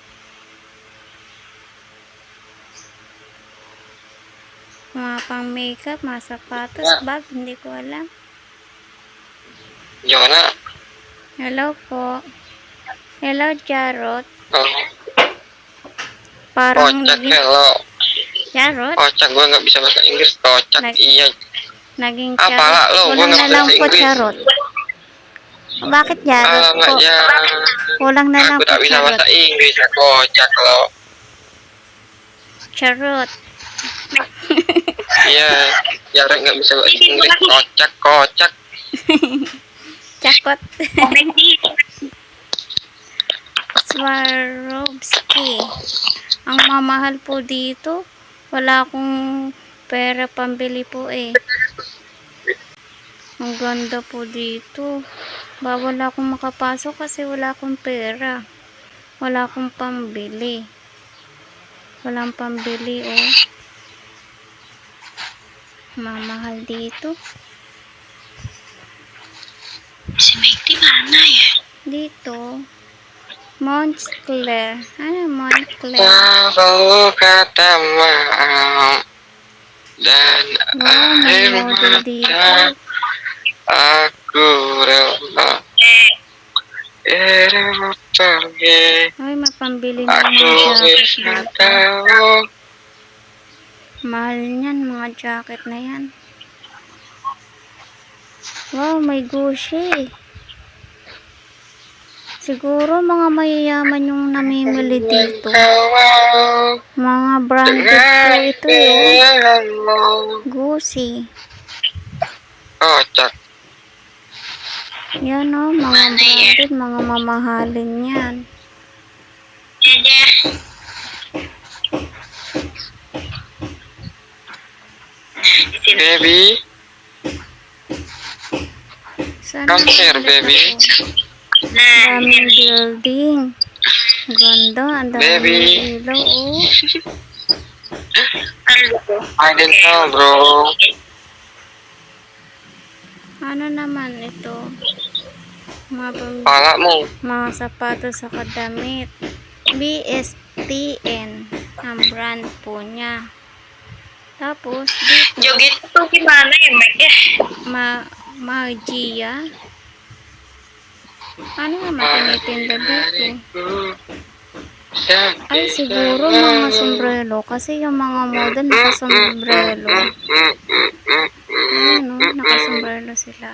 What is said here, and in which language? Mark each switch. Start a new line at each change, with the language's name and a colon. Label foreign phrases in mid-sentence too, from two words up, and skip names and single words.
Filipino: Mga pang makeup, mga sapatos, bag, hindi ko alam. Jona. Hello po. Hello, Jarot. Oh. Parang
Indonesian: Kocak hello. Jarot? Kocak, gue nggak bisa bahasa Inggris. Kocak, iya.
Filipino: Naging
Indonesian: Apa Jarot. lo? Gue
Filipino: Kulang
Indonesian: nggak
Filipino: na
Indonesian: bisa
Filipino: lang
Indonesian: bahasa
Filipino: po,
Indonesian: Inggris. Jarot.
Filipino: Bakit Jarot po?
Indonesian: Ya.
Filipino: Kulang na lang
Indonesian: Aku
Filipino: po,
Indonesian: tak bisa Jarot. bahasa Inggris. Kocak lo. Jarot. Iya. Jarot nggak bisa bahasa Inggris. Kocak. Cakot. Swarovski.
Filipino: Ang mamahal po dito. Wala akong pera pambili po eh. Ang ganda po dito. Bawal akong makapasok kasi wala akong pera. Wala akong pambili. Walang pambili, oh. Mamahal dito.
Indonesian: Si Mekti mana ya?
Filipino: Dito. Montclair. Ano Montclair?
Indonesian: Tahu kata maaf dan
Filipino: Wow, may
Indonesian: air
Filipino: model
Indonesian: mata
Filipino: dito.
Indonesian: aku rela pergi.
Filipino: Ay, may pambili ng
Indonesian: Aku
Filipino: mga jacket
Indonesian: bisa
Filipino: dito.
Indonesian: tahu
Filipino: Mahal niyan, mga jacket na yan. Wow, may Gucci. Siguro mga mayayaman yung namimili dito. Mga branded po ito, oh. Gucci.
Indonesian: Kocak.
Filipino: Yan, oh, mga branded, mga mamahalin yan.
Indonesian: Ada.
English: Baby,
Filipino: Sana
English: come here, baby.
Indonesian: Nah,
Filipino: daming building. Ganda, ang daming
English: Baby.
Filipino: ilaw, oh.
English: I didn't know, bro.
Filipino: Ano naman ito? Palamu. Mga sapatos sa kadamit. BSTN ang brand po niya. Tapos dito
Indonesian: joget tuh gimana ya, Mek ya? Magia.
Filipino: Ano naman tinitinda dito? Ay, siguro mga sombrero. Kasi yung mga model nakasombrero. Ayan, no? Nakasombrero sila.